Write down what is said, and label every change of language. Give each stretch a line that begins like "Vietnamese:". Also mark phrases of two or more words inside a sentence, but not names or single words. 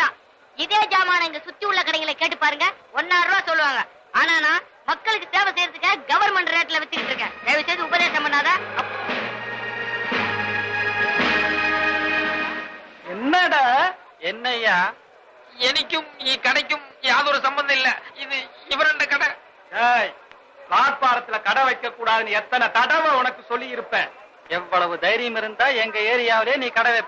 Tamil: இதே ஜாமான இங்க சுத்தி உள்ள கடைகளை கேட்டு பாருங்க, 1,000 ரூபாய் சொல்லுவாங்க. ஆனா நான் மக்களுக்கு சேவை செய்யறதுக்கு கவர்மெண்ட் ரேட்ல வித்துக்கிட்டு இருக்கேன். தயவு செய்து உபதேசம் பண்ணாத. என்னடா என்னையா,
Malayalam: എനിക്കും ഈ കടയ്ക്കും യാതൊരു സംബന്ധം ഇല്ല. ഇത് ഇവരുടെ കട.
Tamil: பிளாட்பாரத்துல கடை வைக்க கூடாதுன்னு எத்தனை தடவை உனக்கு சொல்லி இருப்பேன். எவ்வளவு தைரியம் இருந்தா எங்க ஏரியாவிலே நீ கடை வைப்ப.